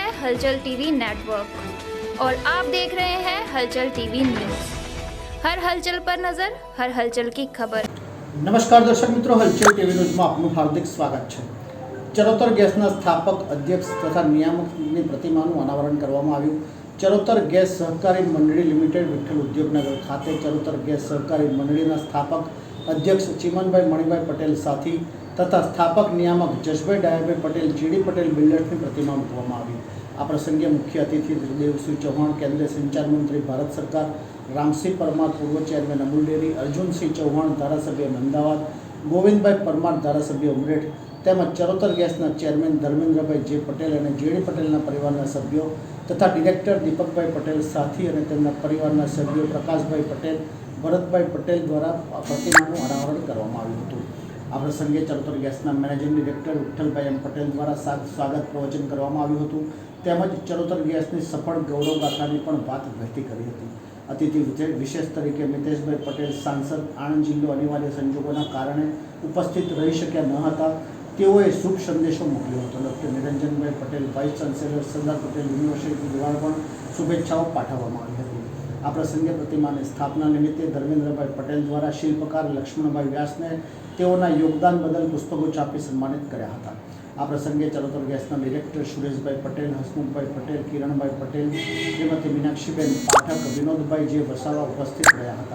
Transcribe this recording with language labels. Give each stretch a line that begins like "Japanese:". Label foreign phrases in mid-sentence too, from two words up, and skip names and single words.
Hindi: हलचल टीवी नेटवर्क और आप देख रहे हैं हलचल टीवी न्यूज़। हर हलचल पर नजर, हर हलचल की खबर। नमस्कार दर्शक मित्रों, हलचल टीवी न्यूज़ में
Gujarati: આપનું હાર્દિક સ્વાગત છે। ચરોતર ગેસના સ્થાપક અધ્યક્ષ તથા નિયામકની પ્રતિમાનું અનાવરણ કરવામાં આવ્યું। ચરોતર ગેસ સહકારી મંડળી લિમિટેડ વિઠ્ઠલ ઉદ્યોગનગર ખાતે ચરોતર ગેસ સહકારી મંડળીના સ્થાપક અધ્યક્ષ ચિમનભાઈ મણિભાઈ પટેલ સાથી તથા સ્થાપક નિયામક જશભાઈ ડાયાભાઈ પટેલ જીડી પટેલ બિલ્ડર્સની પ્રતિમા મૂકવામાં આવી। આ પ્રસંગે મુખ્ય અતિથિ દેવસિંહ ચૌહાણ, કેન્દ્રીય સંચાર મંત્રી ભારત સરકાર, રામસિંહ પરમાર પૂર્વ ચેરમેન અમૂલ ડેરી, અર્જુનસિંહ ચૌહાણ ધારાસભ્ય અમદાવાદ, ગોવિંદભાઈ પરમાર ધારાસભ્ય ઉમરેઠ તેમજ ચરોતર ગેસના ચેરમેન ધર્મેન્દ્રભાઈ જે પટેલ અને જેડી પટેલના પરિવારના સભ્યો તથા ડિરેક્ટર દીપકભાઈ પટેલ સાથી અને તેમના પરિવારના સભ્યો પ્રકાશભાઈ પટેલ, ભરતભાઈ પટેલ દ્વારા પ્રતિમાનું અનાવરણ કરવામાં આવ્યું હતું। આ પ્રસંગે ચરોતર ગેસના
English: managing director
Gujarati: વિઠ્ઠલભાઈ એમ પટેલ દ્વારા સ્વાગત પ્રવચન કરવામાં આવ્યું હતું તેમજ ચરોતર ગેસની સફળ ગૌરવગાથાની પણ વાત વ્યક્ત કરી હતી। અતિથિ વિશેષ તરીકે મિતેશભાઈ પટેલ સાંસદ આણંદ જિલ્લો અનિવાર્ય સંજોગોના કારણે ઉપસ્થિત રહી શક્યા ન હતા તેઓએ શુભ સંદેશો મોકલ્યો હતો। ડૉક્ટર નિરંજનભાઈ પટેલ
English: vice chancellor
Gujarati: સરદાર પટેલ યુનિવર્સિટી દ્વારા પણ શુભેચ્છાઓ પાઠવવામાં આવી હતી। આ પ્રસંગે પ્રતિમાની સ્થાપના નિમિત્તે ધર્મેન્દ્રભાઈ પટેલ દ્વારા શિલ્પકાર લક્ષ્મણભાઈ વ્યાસને તેઓના યોગદાન બદલ પુષ્પગુચ્છ આપી સન્માનિત કર્યા હતા। આ પ્રસંગે ચરોતર ગેસના ડિરેક્ટર સુરેશભાઈ પટેલ, હસમુખભાઈ પટેલ, કિરણભાઈ પટેલ, શ્રીમતી મીનાક્ષીબેન પાઠક, વિનોદભાઈ જે વસાવા ઉપસ્થિત રહ્યા હતા।